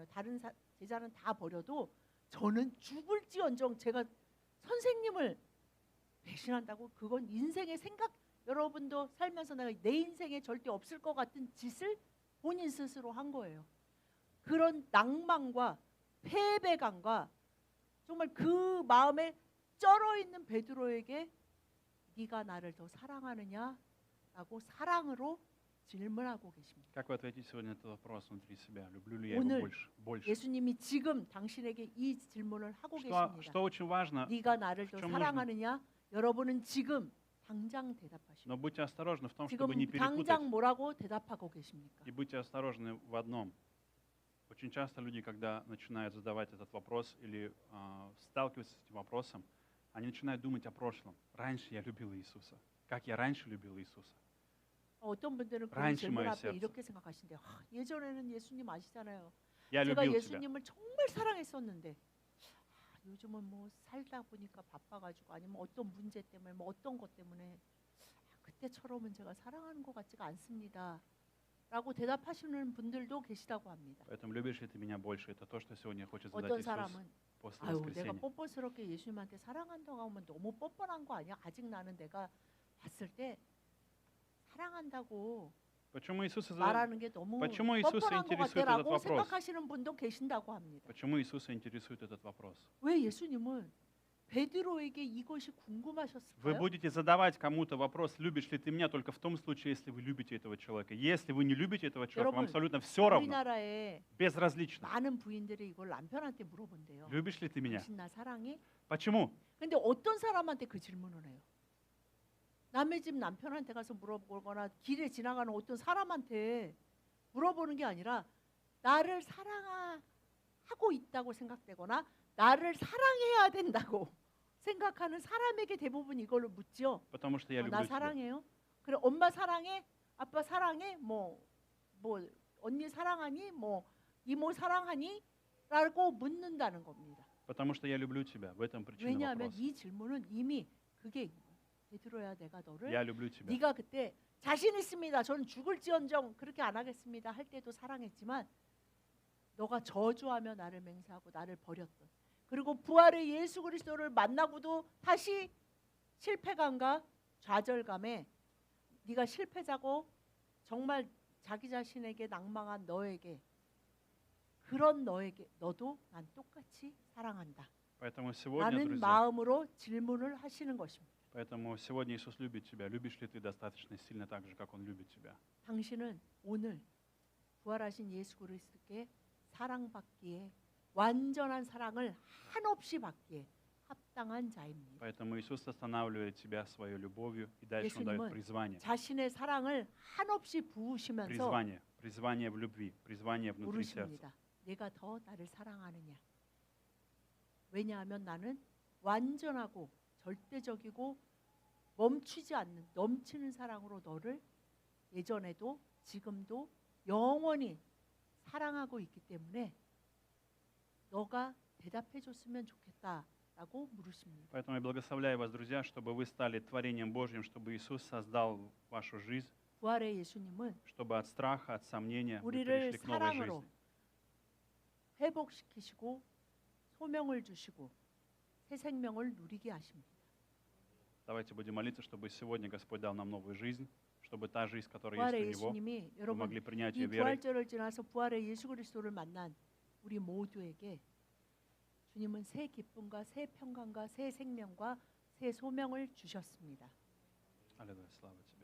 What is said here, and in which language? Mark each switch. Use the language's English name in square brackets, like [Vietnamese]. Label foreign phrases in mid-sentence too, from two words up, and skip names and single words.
[Korean] 다른 제자는 다 버려도 저는 죽을지언정 제가 선생님을 배신한다고 그건 인생의 생각 여러분도 살면서 내가 내 인생에 절대 없을 것 같은 짓을 본인 스스로 한 거예요. 그런 낭만과 패배감과 정말 그 마음에 쩔어 있는 베드로에게 네가 나를 더 사랑하느냐라고 사랑으로 질문하고 계십니다. [Russian] как вы ответите сегодня на этот вопрос внутри себя? Люблю ли я Его [Korean] 오늘 [Russian] больше? Больше. [Korean] 예수님이 지금 당신에게 이 질문을 하고 [Russian] Что [Korean] 계십니다. [Russian] очень важно, [Korean] 네가 나를 더 좀 사랑하느냐? 여러분은 지금 당장 대답하십시오. [Russian] но будьте осторожны в том, [Korean] 지금 [Russian] чтобы не перепутать. [Korean] 당장 뭐라고 대답하고 계십니까? [Russian] И будьте осторожны в одном. Очень часто люди, когда начинают задавать этот вопрос или сталкиваются с этим вопросом, они начинают думать о прошлом. Раньше я любил Иисуса. Как я раньше любил Иисуса. [Korean] 어떤 분들은 그 [Russian] раньше [Korean] 질문 [Russian] мое [Korean] 앞에 [Russian] сердце. [Korean] 이렇게 생각하신대요. 예전에는 예수님 아시잖아요. [Russian] Я [Korean] 제가 [Russian] любил тебя. [Korean] 예수님을 정말 사랑했었는데 요즘은 뭐 살다 보니까 바빠가지고 아니면 어떤 문제 때문에 뭐 어떤 것 때문에 그때처럼은 제가 사랑하는 것 같지가 않습니다. 라고 대답하시는 분들도 계시다고 합니다. [Russian] Поэтому любишь ли ты меня больше? Это то, что сегодня хочет задать [Korean] 어떤 [Russian] Иисус [Korean] 사람은 [Russian] после [Korean] 아유 내가 [Russian] воскресения. [Korean] 뻔뻔스럽게 예수님한테 사랑한다고 하면 너무 뻔뻔한 거 아니야? 아직 나는 내가 봤을 때 사랑한다고 [Russian] Почему Иисус [Korean] 말하는 게 너무 [Russian] Почему Иисуса [Korean] 뻔뻔한 것 [Russian] интересует этот [Korean] 같아라고 [Russian] вопрос? [Korean] 생각하시는 분도 계신다고 합니다. [Russian] Почему Иисуса интересует этот вопрос? [Korean] 왜 예수님은 베드로에게 이것이 [Russian] Вы [Korean] 궁금하셨을까요? [Russian] будете задавать кому-то вопрос, любишь ли ты меня, только в том случае, если вы любите этого человека. Если вы не любите этого человека, вам [Korean] 여러분, [Russian] абсолютно все равно, [Korean] 우리나라에 [Russian] безразлично. [Korean] 많은 부인들이 이걸 남편한테 물어본대요. [Russian] Любишь ли ты меня? [Korean] 당신 나 사랑해? [Russian] Почему? [Korean] 근데 어떤 사람한테 그 질문을 해요? 남의 집 남편한테 가서 물어보거나 길에 지나가는 어떤 사람한테 물어보는 게 아니라 나를 사랑하고 있다고 생각되거나 나를 사랑해야 된다고 생각하는 사람에게 대부분 이걸로 묻죠. [Russian] Потому что я [Korean] 나 [Russian] люблю тебя. [Korean] 사랑해요? 그래 엄마 사랑해? 아빠 사랑해? 뭐 언니 사랑하니? 뭐 이모 사랑하니? 라고 묻는다는 겁니다. [Russian] Потому что я люблю тебя. В этом причина [Korean] 왜냐하면 [Russian] вопроса. [Korean] 이 질문은 이미 그게 베드로야 내가 너를 [Russian] Я люблю тебя. [Korean] 네가 그때 자신 있습니다. 저는 죽을지언정 그렇게 안 하겠습니다. 할 때도 사랑했지만 너가 저주하며 나를 맹세하고 나를 버렸던 그리고 부활의 예수 그리스도를 만나고도 다시 실패감과 좌절감에 네가 실패자고 정말 자기 자신에게 낭망한 너에게 그런 너에게 너도 난 똑같이 사랑한다. [Russian] Поэтому сегодня, [Korean] 라는 [Russian] друзья, [Korean] 마음으로 질문을 하시는 것입니다. [Russian] поэтому сегодня Иисус любит тебя. Любишь ли ты достаточно сильно так же, как Он любит тебя? [Korean] 당신은 오늘 부활하신 예수 그리스도께 사랑받기에 완전한 사랑을 한없이 받기에 합당한 자입니다. [Russian] Поэтому Иисус останавливает тебя своей любовью, и дальше Он дает [Korean] 예수님은 [Russian] призвание. [Korean] 자신의 사랑을 한없이 부으시면서 [Russian] Призвание. Призвание в любви. Призвание внутри сердца. [Korean] 물으십니다. 내가 더 나를 사랑하느냐? 왜냐하면 나는 완전하고 절대적이고 멈추지 않는 넘치는 사랑으로 너를 예전에도 지금도 영원히 사랑하고 있기 때문에 너가 대답해 줬으면 좋겠다라고 물으십니다. [Russian] Поэтому я благословляю вас, друзья, чтобы вы стали творением Божьим, чтобы Иисус создал вашу жизнь, [Korean] 부활의 예수님은 [Russian] чтобы от страха, от сомнения вы [Korean] 우리를 [Russian] перешли к новой [Korean] 사랑으로 [Russian] жизни. [Korean] 회복시키시고 소명을 주시고 새 생명을 누리게 하십니다. [Russian] Давайте будем молиться, чтобы сегодня Господь дал нам новую жизнь, чтобы та жизнь, которая [Korean] 부활의 [Russian] есть у Него, [Korean] 예수님이 [Russian] мы [Korean] 여러분 [Russian] могли принять [Korean] 이 [Russian] ее верой. [Korean] 부활절을 지나서 부활의 예수 그리스도를 만난 우리 모두에게 주님은 새 기쁨과 새 평강과 새 생명과 새 소명을 주셨습니다. [Russian] Аллилуйя, слава Тебе.